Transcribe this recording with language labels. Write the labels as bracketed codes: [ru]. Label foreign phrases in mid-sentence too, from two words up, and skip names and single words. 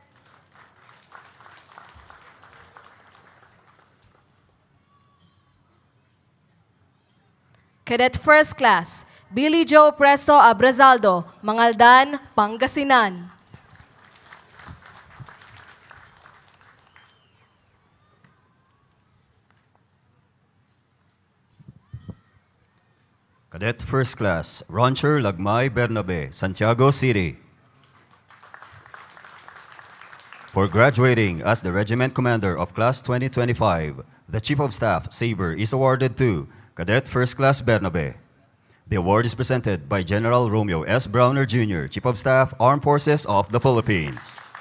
[en] Cadet First Class Billy Joe Presto Abrazaldo, Mangaldan, Pangasinan. Cadet First Class Roncher Lagmay Bernabe, Santiago City. For graduating as the Regiment Commander of Class 2025, the Chief of Staff Sabre is awarded to Cadet First Class Bernabe. The award is presented by General Romeo S. Browner Jr., Chief of Staff, Armed Forces of the Philippines.